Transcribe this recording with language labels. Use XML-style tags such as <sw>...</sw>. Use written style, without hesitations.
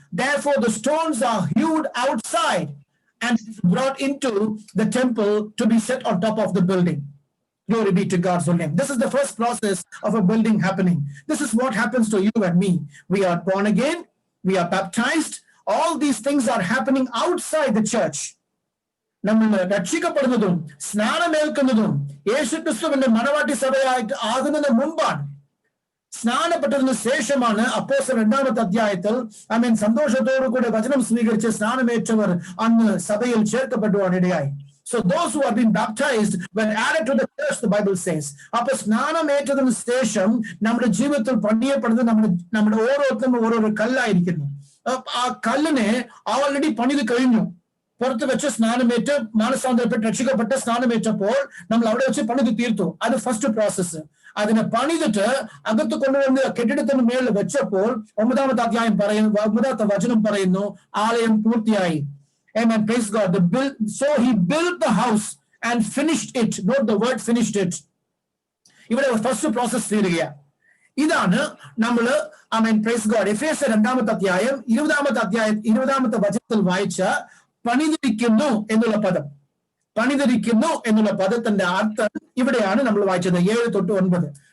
<en>Therefore, the stones are hewed outside and it is brought into the temple to be set on top of the building. Glory be to God's holy name. This is the first process of a building happening. This is what happens to you and me. We are born again. We are baptized. All these things are happening outside the church.</en> <ml>നമ്മൾ രക്ഷിക്കപ്പെടുന്നതും സ്നാനമേൽക്കുന്നതും യേശുക്രിസ്തുവിന്റെ മണവാട്ടി സഭയായിട്ട് ആകുന്നതിന് മുമ്പാണ്. സ്നാനപ്പെട്ടതിന് ശേഷമാണ് അപ്പോസ്തലർ 2ാമത്തെ അധ്യായത്തിൽ സന്തോഷത്തോടു കൂടെ വചനം സ്വീകരിച്ച് സ്നാനമേറ്റവർ അന്ന് സഭയിൽ ചേർക്കപ്പെടുവാൻ ഇടയായി.</ml> <en>So those who have been baptized were added to the church, the Bible says.</en> <ml>അപ്പൊ സ്നാനമേറ്റതിന് ശേഷം നമ്മുടെ ജീവിതത്തിൽ പണിയപ്പെടുന്നത് നമ്മുടെ ഓരോരുത്തരും ഓരോരോ കല്ലായിരിക്കുന്നു. ആ കല്ലിനെ ഓൾറെഡി പണിത് കഴിഞ്ഞു. പുറത്ത് വെച്ച് സ്നാനമേറ്റ് മാനസാന്തരപ്പെട്ട് രക്ഷിക്കപ്പെട്ട് സ്നാനമേറ്റപ്പോൾ നമ്മൾ അവിടെ വെച്ച് പണിത് തീർത്തു. അത് ഫസ്റ്റ് പ്രോസസ്. അതിനെ പണിതിട്ട് അകത്ത് കൊണ്ടുവന്ന് കെട്ടിടത്തിന് മേളിൽ വെച്ചപ്പോൾ 9ാമത്തെ അധ്യായം പറയുന്നു, 9ാമത്തെ വചനം പറയുന്നു, ആലയം പൂർത്തിയായി.</ml> <en>Amen. Praise God. So he built the house and finished it. Note the word finished it.</en> <ml>ഇവിടെ ഫസ്റ്റ് പ്രോസസ് തീരുകയാണ്. ഇതാണ് നമ്മള് പ്രൈസ് ഗോഡ് എഫേസ്യർ 2ാമത്തെ അധ്യായം 20ാമത്തെ വചനത്തിൽ വായിച്ച പണിതിരിക്കുന്നു എന്നുള്ള പദം. പണിതിരിക്കുന്നു എന്നുള്ള പദത്തിന്റെ അർത്ഥം ഇവിടെയാണ് നമ്മൾ വായിച്ചത് 7 തൊട്ട് 9.</ml>